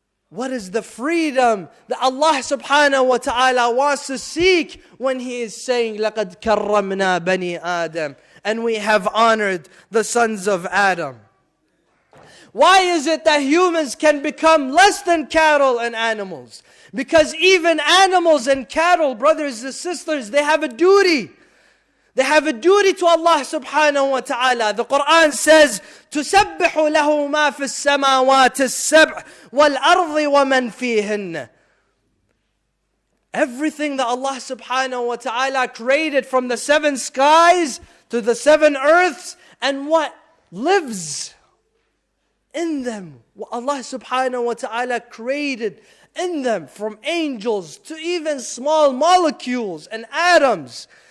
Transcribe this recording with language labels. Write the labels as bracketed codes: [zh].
[en] What is the freedom that Allah subhanahu wa ta'ala wants to seek when He is saying, [ar] لَقَدْ كَرَّمْنَا بَنِي آدَمَ, [en] and we have honored the sons of Adam? Why is it that humans can become less than cattle and animals? Because even animals and cattle, brothers and sisters, they have a duty. They have a duty to Allah subhanahu wa ta'ala. The Quran says, [ar] تُسَبِّحُ لَهُ مَا فِي السَّمَاوَاتِ السَّبْعِ وَالْأَرْضِ وَمَنْ فِيهِنَّ. [en] Everything that Allah subhanahu wa ta'ala created, from the 7 skies to the 7 earths, and what lives in them. What Allah subhanahu wa ta'ala created in them, from angels to even small molecules and atoms.